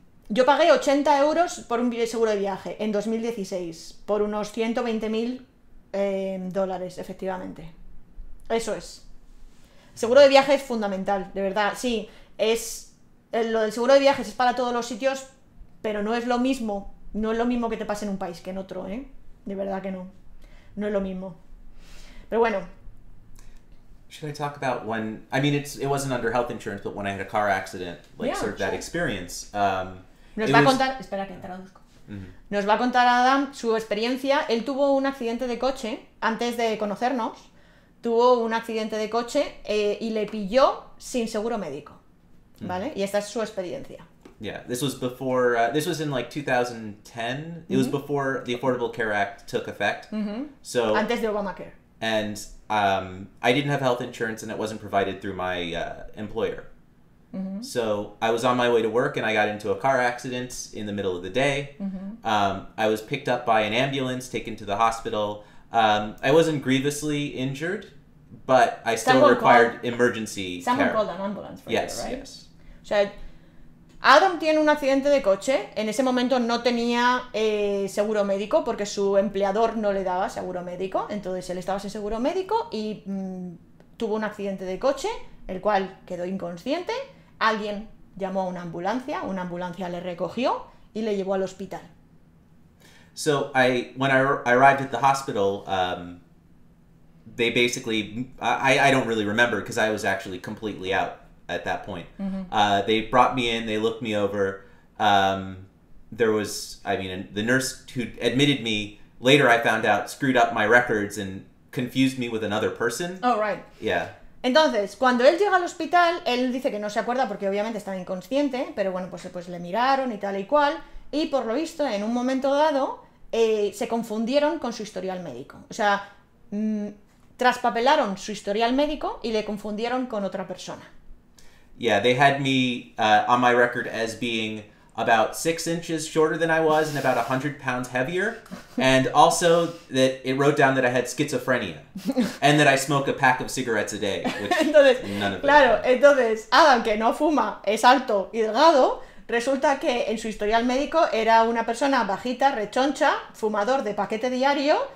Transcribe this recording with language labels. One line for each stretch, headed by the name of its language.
Spanish: Yo pagué 80 euros por un seguro de viaje en 2016, por unos $120.000, efectivamente. Eso es. Seguro de viaje es fundamental, de verdad. Sí, lo del seguro de viajes es para todos los sitios, pero no es lo mismo que te pase en un país que en otro, ¿eh? De verdad que no. No es lo mismo. Pero bueno.
English: Should I talk about when... I mean, it wasn't under health insurance, but when I had a car accident, like, Yeah, sort of that sure. experience.
Spanish: Nos va a contar... Espera que traduzco. Nos va a contar Adam su experiencia. Él tuvo un accidente de coche antes de conocernos. Tuvo un accidente de coche y le pilló sin seguro médico. ¿Vale? Y esta es su experiencia.
English: Yeah, this was before... this was in, like, 2010. It was before the Affordable Care Act took effect. So...
Spanish: Antes de Obamacare.
English: And I didn't have health insurance, and it wasn't provided through my employer. So I was on my way to work, and I got into a car accident in the middle of the day. I was picked up by an ambulance, taken to the hospital. I wasn't grievously injured, but I still required emergency Someone care. called an ambulance for Yes, you, right? yes.
Spanish: O sea, Adam tiene un accidente de coche. En ese momento no tenía seguro médico porque su empleador no le daba seguro médico. Entonces él estaba sin seguro médico y tuvo un accidente de coche, el cual quedó inconsciente. Alguien llamó a una ambulancia le recogió y le llevó al hospital.
English: So when I arrived at the hospital, they basically... I don't really remember because I was actually completely out at that point. They brought me in, they looked me over. There was, the nurse who admitted me, later I found out, screwed up my records and confused me with another person. Oh, right. Yeah.
Spanish: Entonces, cuando él llega al hospital, él dice que no se acuerda porque obviamente estaba inconsciente, pero bueno, pues le miraron y tal y cual, y por lo visto, en un momento dado, se confundieron con su historial médico. O sea, traspapelaron su historial médico y le confundieron con otra persona.
English: Yeah, they had me on my record as being about 6 inches shorter than I was and about 100 pounds heavier. And also that it wrote down that I had schizophrenia and that I smoke a pack of cigarettes a day. Which
Spanish: Entonces,
English: none of
Spanish: claro, entonces Adam, que no fuma, es alto y delgado, resulta que en su historial médico era una persona bajita, rechoncha, fumador de paquete diario